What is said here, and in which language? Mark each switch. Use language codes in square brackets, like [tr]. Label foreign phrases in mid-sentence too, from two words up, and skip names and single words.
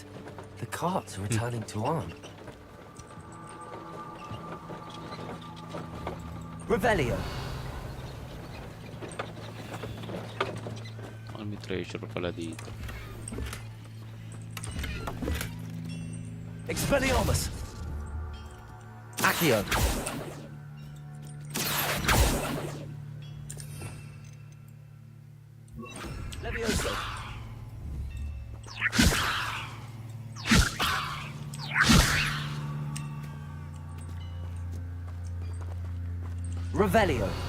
[en] The cards are returning to Arn. Revelio! [tl] May treasure pala dito. Expelliarmus! Accio! Levioso! Revelio!